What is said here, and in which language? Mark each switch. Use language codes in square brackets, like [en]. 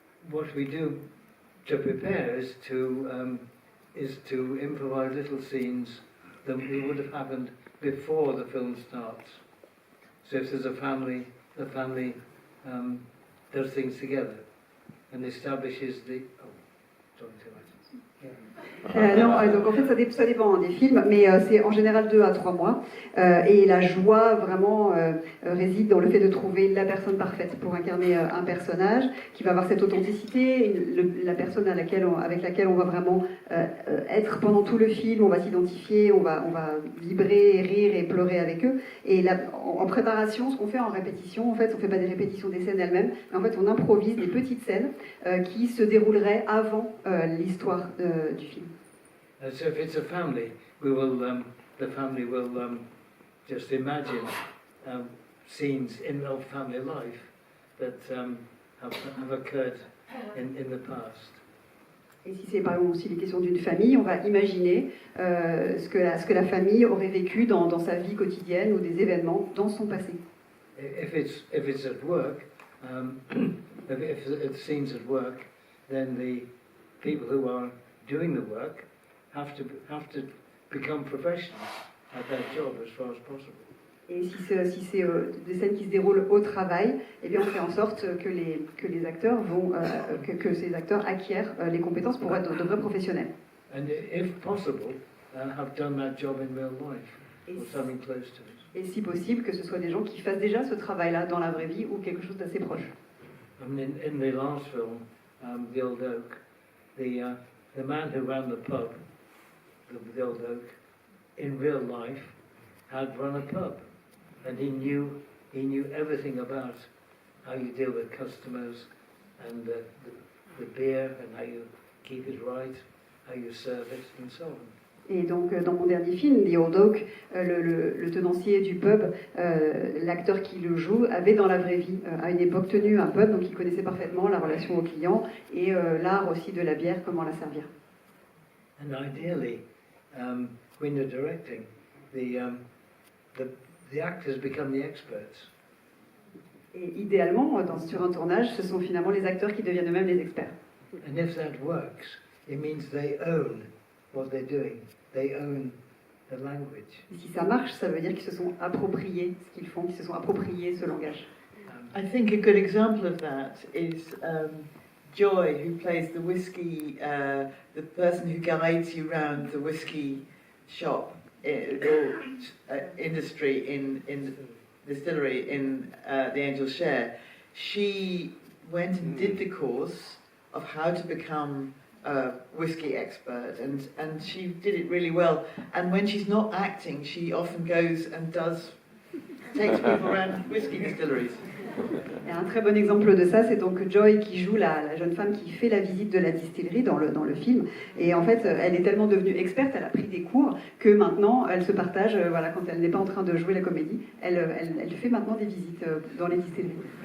[en] What we do to prepare is to improvise little scenes that would have happened before the film starts. So if there's a family, the family does things together and establishes the. Oh, talking too much. [fr] Non, donc en fait ça dépend des films, mais c'est en général 2 à 3 mois. Et la joie vraiment réside dans le fait de trouver la personne parfaite pour incarner un personnage qui va avoir cette authenticité, la personne avec laquelle on va vraiment être pendant tout le film, on va s'identifier, on va vibrer, rire et pleurer avec eux. Et là, en préparation, ce qu'on fait en répétition, en fait, on fait pas des répétitions des scènes elles-mêmes, mais en fait on improvise des petites scènes qui se dérouleraient avant l'histoire du film. [en] So if it's a family, the family will just imagine scenes in their family life that have occurred in the past. [fr] Et si c'est par exemple aussi les questions d'une famille, on va imaginer ce que la famille aurait vécu dans sa vie quotidienne ou des événements dans son passé. [en] If it's at work, if it's scenes at work, then the people who are doing the work have to become professionals at their job as far as possible. [fr] Et si c'est des scènes qui se déroulent au travail, eh bien on fait en sorte que les acteurs que ces acteurs acquièrent les compétences pour être de vrais professionnels. [en] And if possible, have done that job in real life or something close to it. [fr] Et si possible, que ce soit des gens qui fassent déjà ce travail-là dans la vraie vie ou quelque chose d'assez proche. [en] I mean, in the last film, The Old Oak, the man who ran the pub, the Old Oak, in real life, had run a pub, and he knew everything about how you deal with customers, and the beer, and how you keep it right, how you serve it, and so on. [fr] Et donc, dans mon dernier film, The Old Oak, le tenancier du pub, l'acteur qui le joue, avait dans la vraie vie, à une époque, tenu un pub, donc il connaissait parfaitement la relation aux clients et l'art aussi de la bière, comment la servir. [en] And ideally, when you're directing, the actors become the experts. [fr] Et idéalement, sur un tournage, ce sont finalement les acteurs qui deviennent eux-mêmes les experts. [en] And if that works, it means they own what they're doing. They own the language. [fr] Et si ça marche, ça veut dire qu'ils se sont appropriés ce qu'ils font, qu'ils se sont appropriés ce langage. [en] I think a good example of that is Joy, who plays the whiskey, the person who guides you around the whiskey shop or industry in distillery in the Angel Share. She went and did the course of how to become a whiskey expert, and she did it really well. And when she's not acting, she often goes and takes people around whiskey distilleries. [fr] Et un très bon exemple de ça, c'est donc Joy qui joue la jeune femme qui fait la visite de la distillerie dans le film. Et en fait, elle est tellement devenue experte, elle a pris des cours, que maintenant, elle se partage, voilà, quand elle n'est pas en train de jouer la comédie, elle fait maintenant des visites dans les distilleries.